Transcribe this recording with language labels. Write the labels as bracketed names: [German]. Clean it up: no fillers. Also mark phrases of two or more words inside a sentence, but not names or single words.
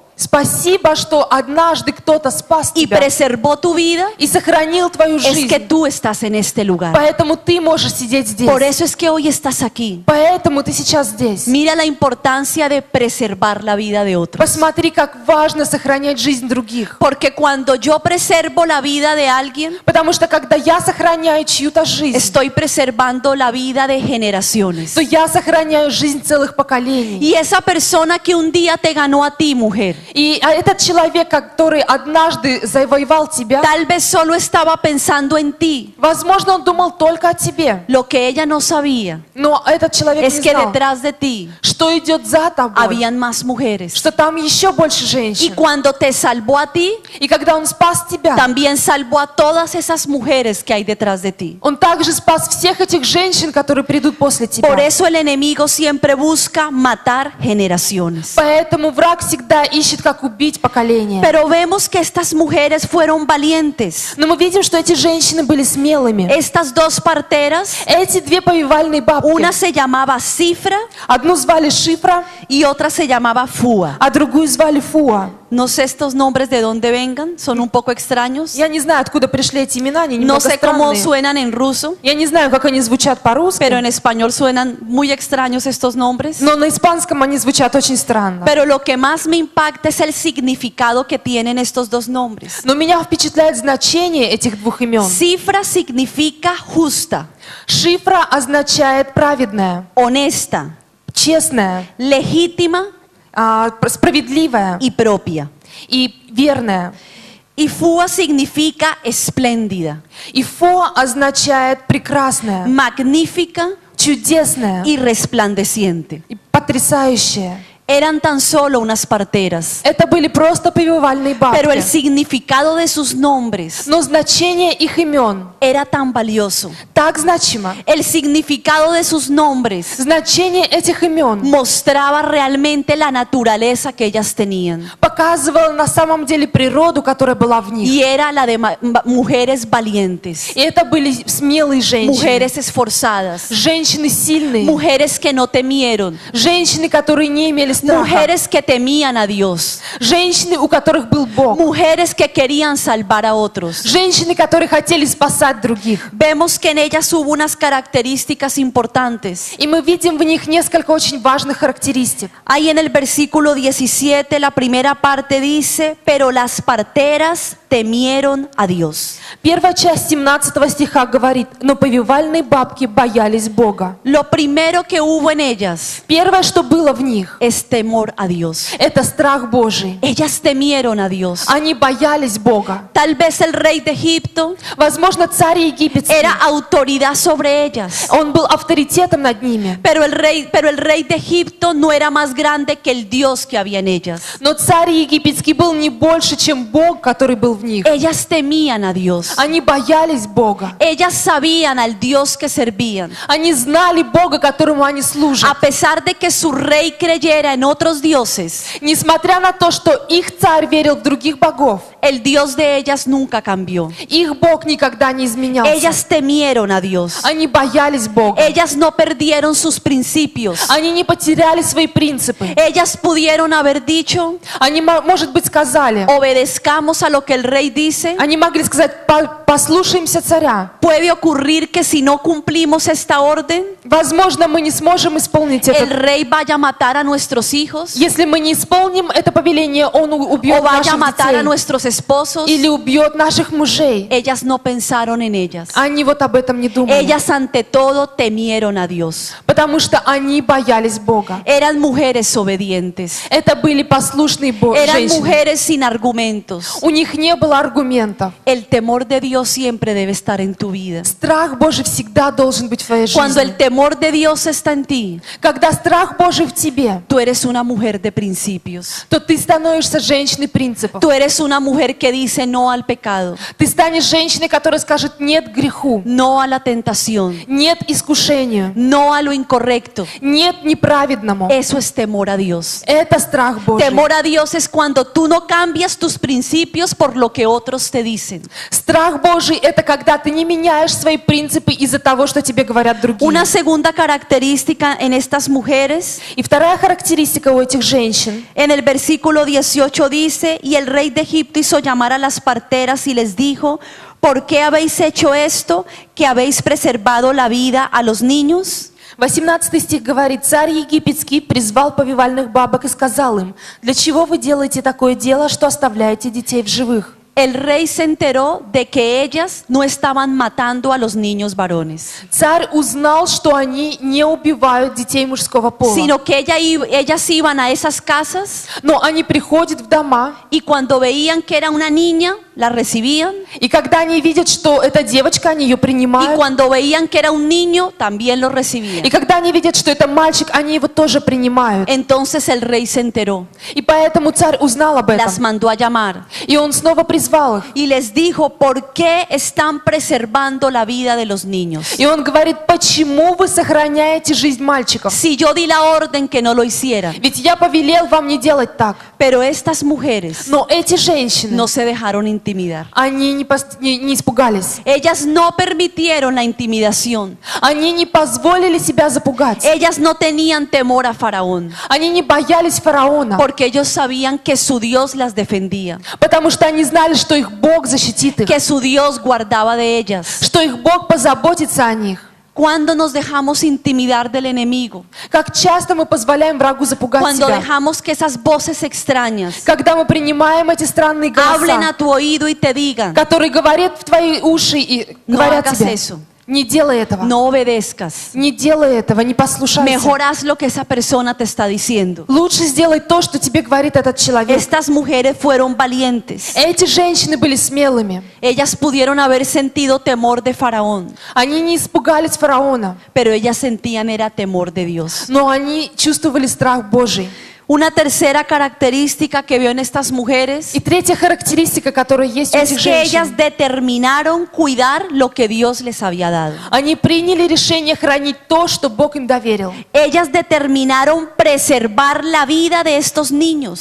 [Russian] Спасибо, что однажды кто-то спас [Spanish] y [Russian] тебя [Spanish] preservó tu vida, [Russian] и сохранил твою [Spanish] es que [Russian] жизнь. [Spanish] tú estás en este lugar. [Russian] Поэтому ты можешь сидеть здесь. [Spanish] Por eso es que hoy estás aquí. [Russian] Поэтому ты сейчас здесь. [Spanish] Mira la importancia de preservar la vida de otros. [Russian] Посмотри, как важно сохранять жизнь других. [Spanish] Porque cuando yo preservo la vida de alguien, [Russian] Потому что когда я сохраняю чью-то жизнь, [Spanish] estoy preservando la vida de generaciones. [Russian] то я сохраняю жизнь целых поколений. [Spanish] Y esa persona que un día te ganó a ti, mujer, [Russian] И этот человек, который однажды завоевал тебя, [Spanish] tal vez solo estaba pensando en ti. [Russian] возможно, он думал только о тебе. [Spanish] Lo que ella no sabía [Russian] Но этот человек [Spanish] es [Russian] не [Spanish] que [Russian] знал, [Spanish] detrás de ti [Russian] что идет за тобой, [Spanish] habían más mujeres. [Russian] что там еще больше [Spanish] Y [Russian] женщин. [Spanish] cuando te salvó a ti, [Russian] И когда он спас тебя, [Spanish] también salvó a todas esas mujeres que hay detrás de ti. [Russian] он также спас всех этих женщин, которые придут после тебя. [Spanish] Por eso el enemigo siempre busca matar generaciones. [Russian] Поэтому враг всегда ищет, как убить поколение. [Spanish] Pero vemos que estas mujeres fueron valientes. [Russian] Но мы видим, что эти женщины были смелыми. [Spanish] Estas dos parteras, [Russian] Эти две повивальные бабки, [Spanish] una se llamaba Cifra [Russian] одну звали Шифра, [Spanish] y otra se llamaba Fua. [Russian] а другую звали Фуа. [Spanish] No sé estos nombres de dónde vengan, son un poco extraños. [Russian] Я не знаю, откуда пришли эти имена, они [Spanish] No [Russian] немного [Spanish] sé cómo [Russian] странные. [Spanish] suenan en ruso, [Russian] Я не знаю, как они звучат по-русски, [Spanish] pero en español suenan muy extraños estos nombres. [Russian] но на испанском они звучат очень странно. [Spanish] Pero lo que más me impacta es el significado que tienen estos dos nombres. [Russian] Но меня впечатляет значение этих двух имен. [Spanish] Cifra significa justa, [Russian] Шифра означает праведная, [Spanish] honesta, [Russian] честная, [Spanish] legítima [Russian] справедливая [Spanish] y propia. [Russian] и верная. [Spanish] Y Fua significa espléndida, [Russian] И Фо означает прекрасная, [Spanish] magnífica [Russian] чудесная [Spanish] y resplandeciente. [Russian] и потрясающая. [Spanish] Eran tan solo unas parteras, [Russian] Это были просто повивальные [Spanish] pero el [Russian] бабки. [Spanish] significado de sus nombres [Russian] Но значение их имен [Spanish] era tan valioso. [Russian] так значимо. [Spanish] El significado de sus nombres [Russian] Значение этих имен [Spanish] mostraba realmente la naturaleza que ellas tenían. [Russian] показывало на самом деле природу, которая была в них. [Spanish] Y era la de mujeres valientes, [Russian] И это были смелые женщины. [Spanish] mujeres esforzadas, [Russian] Женщины сильные. [Spanish] mujeres que no temieron, [Russian] Женщины, которые не имели страха. [Spanish] mujeres que temían a Dios, [Russian] Женщины, у которых был Бог. [Spanish] mujeres que querían salvar a otros. [Russian] Женщины, которые хотели спасать других. [Spanish] Vemos que en ellas hubo unas características importantes. [Russian] И мы видим в них несколько очень важных характеристик. [Spanish] Ahí en el versículo 17, la primera parte dice, pero las parteras temieron a Dios. [Russian] Первая часть 17 стиха говорит: но повивальные бабки боялись Бога. [Spanish] Lo primero que hubo en ellas [Russian] Первое, что было в них, [Spanish] es temor a Dios. [Russian] это страх Божий. [Spanish] Ellas temieron a Dios. [Russian] Они боялись Бога. [Spanish] Tal vez el rey de Egipto [Russian] Возможно, царь египетский, [Spanish] era autoridad sobre ellas. [Russian] он был авторитетом над ними. [Spanish] Pero el rey de Egipto no era más grande que el Dios que había en ellas. [Russian] Но царь египетский был не больше, чем Бог, который был в них. [Spanish] Ellas temían a Dios. [Russian] Они боялись Бога. [Spanish] Ellas sabían al Dios que servían. [Russian] Они знали Бога, которому они служат. [Spanish] A pesar de que su rey creyera en otros dioses, [Russian] Несмотря на то, что их царь верил в других богов, [Spanish] el Dios de ellas nunca cambió. [Russian] их Бог никогда не изменялся. [Spanish] Ellas temieron a Dios. [Russian] Они боялись Бога. [Spanish] Ellas no perdieron sus principios. [Russian] Они не потеряли свои принципы. [Spanish] Ellas pudieron haber dicho, [Russian] Они, может быть, сказали, [Spanish] obedezcamos a lo que el rey dice. [Russian] они могли сказать, послушаемся царя. [Spanish] Puede ocurrir que si no cumplimos esta orden, [Russian] Возможно, мы не сможем исполнить [Spanish] el [Russian] это. [Spanish] rey vaya a matar a nuestros hijos, [Russian] Если мы не исполним это повеление, он [Spanish] o [Russian] убьет [Spanish] vaya a [Russian] наших [Spanish] matar a [Russian] детей. [Spanish] nuestros esposos. [Russian] Или убьет наших мужей. [Spanish] Ellas no pensaron en ellas. [Russian] Они вот об этом не думали. [Spanish] Ellas ante todo temieron a Dios. [Russian] Потому что они боялись Бога. [Spanish] Eran mujeres obedientes. [Russian] Это были послушные [Spanish] Eran [Russian] женщины. [Spanish] mujeres sin argumentos. [Russian] У них не было аргументов. [Spanish] El temor de Dios siempre debe estar en tu vida. [Russian] Страх Божий всегда должен быть в твоей [Spanish] Cuando el [Russian] жизни. [Spanish] temor de Dios está en ti, [Russian] Когда страх Божий в тебе, [Spanish] tú eres una mujer de principios. [Russian] то ты становишься женщиной принципов. [Spanish] Tú eres una mujer que dice no al pecado, [Russian] Ты станешь женщиной, которая скажет нет греху, [Spanish] no a la tentación, [Russian] нет искушению, [Spanish] no a lo incorrecto. [Russian] нет неправедному. [Spanish] Eso es temor a Dios. [Russian] Это страх Божий. [Spanish] Temor a Dios es cuando tú no cambias tus principios por lo que otros te dicen. [Russian] Страх Божий – это когда ты не меняешь свои принципы из-за того, что тебе говорят другие. [Spanish] Una segunda característica en estas mujeres, [Russian] И вторая характеристика у этих женщин. [Spanish] en el versículo 18 dice, y el rey de Egipto hizo llamar a las parteras y les dijo, ¿por qué habéis hecho esto, que habéis preservado la vida a los niños? [Russian] 18 стих говорит, царь египетский призвал повивальных бабок и сказал им, для чего вы делаете такое дело, что оставляете детей в живых? [Spanish] El rey se enteró de que ellas no estaban matando a los niños varones, [Russian] Царь узнал, что они не убивают детей мужского пола, [Spanish] sino que ellas iban a esas casas [Russian] но они приходят в дома, [Spanish] y cuando veían que era una niña, la recibían, [Russian] и когда они видят, что это девочка, они ее [Spanish] y [Russian] принимают, [Spanish] cuando veían que era un niño, también lo recibían. [Russian] и когда они видят, что это мальчик, они его тоже принимают. [Spanish] Entonces el rey se enteró, [Russian] И поэтому царь узнал об этом, [Spanish] las mandó a llamar [Russian] и он снова призвал их. [Spanish] y les dijo, ¿por qué están preservando la vida de los niños? [Russian] И он говорит, почему вы сохраняете жизнь мальчиков? [Spanish] Si yo di la orden que no lo hicieran, [Russian] Ведь я повелел вам не делать так. [Spanish] pero estas mujeres [Russian] Но эти женщины, [Spanish] no se dejaron intimidar. [Russian] они не испугались. [Spanish] Ellas no permitieron la intimidación. [Russian] Они не позволили себя запугать. [Spanish] Ellas no tenían temor a Faraón, [Russian] Они не боялись фараона, [Spanish] porque ellos sabían que su Dios las defendía, [Russian] потому что они знали, что их Бог защитит их, [Spanish] que su Dios guardaba de ellas. [Russian] что их Бог позаботится о них. [Spanish] Cuando nos dejamos intimidar del enemigo, [Russian] Как часто мы позволяем врагу запугать [Spanish] cuando [Russian] себя, [Spanish] dejamos que esas voces extrañas [Russian] когда мы принимаем эти странные [Spanish] hablen [Russian] голоса, [Spanish] a tu oído y te digan, [Russian] которые говорят в твои уши и [Spanish] no [Russian] говорят [Spanish] hagas [Russian] тебе, [Spanish] eso, [Russian] не делай этого, [Spanish] no obedezcas, [Russian] не делай этого, не послушайся. [Spanish] mejor haz lo que esa persona te está diciendo. [Russian] Лучше сделай то, что тебе говорит этот человек. [Spanish] Estas mujeres fueron valientes. [Russian] Эти женщины были смелыми. [Spanish] Ellas pudieron haber sentido temor de Faraón, [Russian] Они не испугались фараона, [Spanish] pero ellas sentían era temor de Dios. [Russian] но они чувствовали страх Божий. [Spanish] Una tercera característica que veo en estas mujeres [Russian] И третья характеристика, которая есть у [Spanish] es [Russian] этих [Spanish] que ellas [Russian] женщин, [Spanish] determinaron cuidar lo que Dios les había dado. [Russian] они приняли решение хранить то, что Бог им доверил. [Spanish] Ellas determinaron preservar la vida de estos niños.